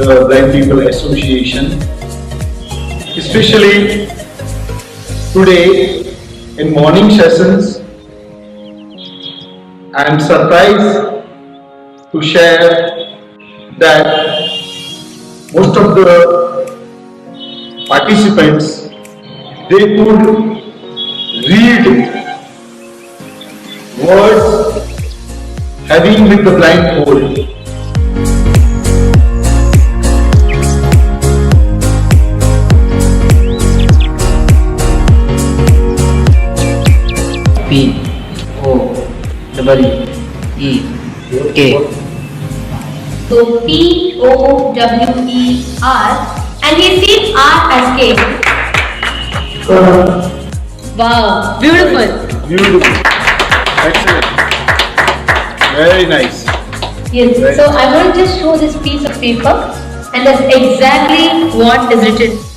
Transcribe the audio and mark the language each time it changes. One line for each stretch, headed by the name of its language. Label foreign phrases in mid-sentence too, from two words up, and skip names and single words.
English: Blind People Association. Especially today in morning sessions, I am surprised to share that most of the participants, they could read words having with the blindfold. P-O-E-E-K. So P-O-W-E-R, and we see R as K. Wow, beautiful. Beautiful. Excellent. Very nice. Yes, so I want to just show this piece of paper, and that's exactly what is written.